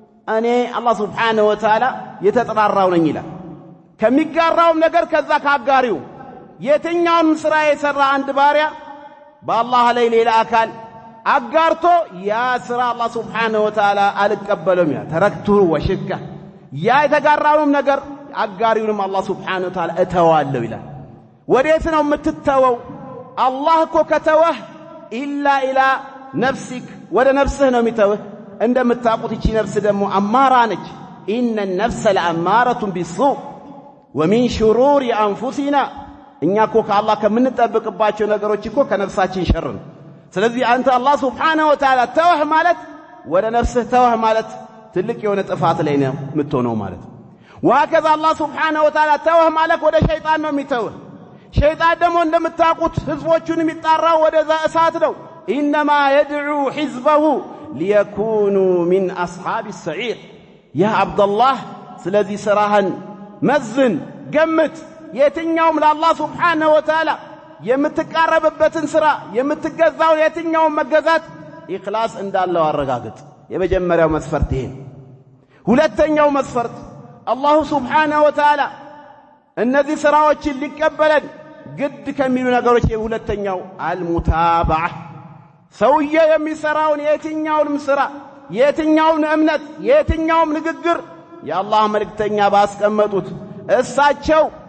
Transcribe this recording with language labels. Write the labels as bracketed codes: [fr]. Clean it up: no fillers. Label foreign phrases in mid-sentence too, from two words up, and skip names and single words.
[am] እኔ አላህ [ar] سبحانه وتعالى [am] የተጠራራው ነኝ ይላል ከሚጋራውም ነገር ከዛ ካጋሪው የትኛውን ስራ የሰራ አንድ ባሪያ በአላህ ላይ ሌላ አካል አጋርቶ ያ ስራ አላህ [ar] سبحانه وتعالى [am] አልቀበለም ያ ተረክቱ ወሽካ ያ የተጋራውም ነገር አጋሪውንም አላህ [ar] سبحانه وتعالى [am] እተዋለሁ ይላል ወዴት ነው የምትተወው አላህ እኮ ከተወህ [ar] إلى إلى نفسك [am] ወደ ነፍስህ ነው የሚተወህ እንደምታውቁት እቺ ነፍስ ደግሞ አማራ ነች [ar] إن النفس لأمارة بالسوء ومن شرور أنفسنا [am] እኛ እኮ ከአላህ ከምንጠብቅባቸው ነገሮች እኮ ከነፍሳችን ሸር ነው ስለዚህ አንተ አላህ [ar] سبحانه وتعالى [am] ተወህ ማለት ወደ ነፍስህ ተወህ ማለት ትልቅ የሆነ ጥፋት ላይ ነው የምትሆነው ማለት [ar] وهكذا الله سبحانه وتعالى [am] ተወህ ማለት ወደ ሸይጣን ነው የሚተወህ ሸይጣን ደግሞ እንደምታውቁት ህዝቦቹን የሚጣራው ወደዛ እሳት ነው [ar] انما يدعو حزبه ليكونوا من اصحاب السعير يا عبد الله [am] ስለዚህ ስራህን መዝን ገምት የትኛውም ለአላህ [ar] سبحانه وتعالى [am] የምትቃረብበትን ስራ የምትገዛው የትኛውም መገዛት ኢኽላስ እንዳለው አረጋግጥ የመጀመሪያው መስፈርት ይሄ ሁለተኛው መስፈርት አላህ [ar] سبحانه وتعالى [am] እነዚህ ስራዎችን ሊቀበለን ግድ ከሚሉ ነገሮች የሁለተኛው አልሙታባዓ ሰውዬ የሚሰራውን የትኛውንም ስራ የትኛውም እምነት የትኛውም ንግግር የአላህ መልእክተኛ ባስቀመጡት እሳቸው